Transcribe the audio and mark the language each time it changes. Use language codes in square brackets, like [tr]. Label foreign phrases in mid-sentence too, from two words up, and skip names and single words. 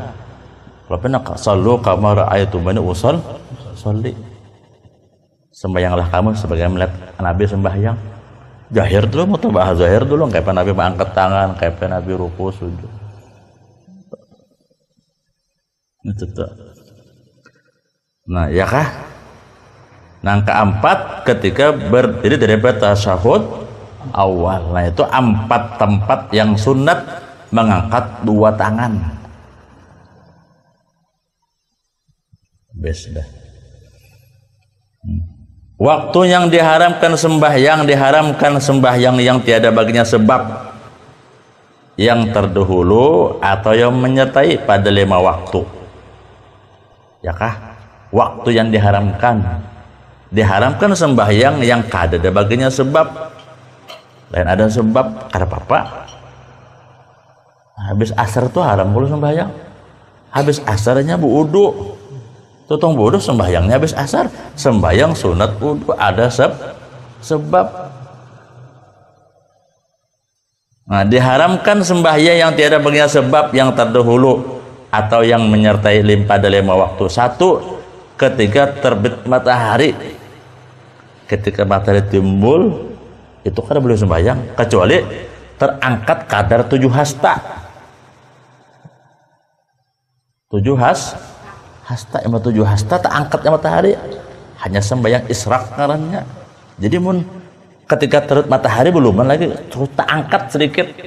[id] Kalau pernah [ar] صلوا كما رأيتموني أصلي. [id] Sembahyanglah kamu sebagai melihat Nabi sembahyang. Zahir dulu, mutaba'ah zahir dulu, kayak Nabi mengangkat tangan, kayak Nabi ruku sujud. Itu tuh. Nah, ya kah? Nah, keempat ketika berdiri dari tasyahud awal. Nah, itu 4 tempat yang sunat mengangkat 2 tangan. Bes dah. Waktu yang diharamkan sembahyang yang tiada baginya sebab yang terdahulu atau yang menyertai pada 5 waktu. Ya kah? Waktu yang diharamkan sembahyang yang kada ada baginya sebab. Lain ada sebab kada apa-apa. Habis asar tuh haram boleh sembahyang. Habis asarnya wudu. Tutong wudu sembahyangnya habis asar. Sembahyang sunat wudu ada sebab. Nah, diharamkan sembahyang yang tiada baginya sebab yang terdahulu atau yang menyertai pada 5 waktu. 1, ketika terbit matahari. Ketika matahari timbul itu kada boleh sembahyang kecuali terangkat kadar 7 hasta. 7 hasta, 7 hasta terangkatnya matahari hanya sembahyang israk ngarannya. Jadi mun ketika terbit matahari belum lagi terus terangkat sedikit.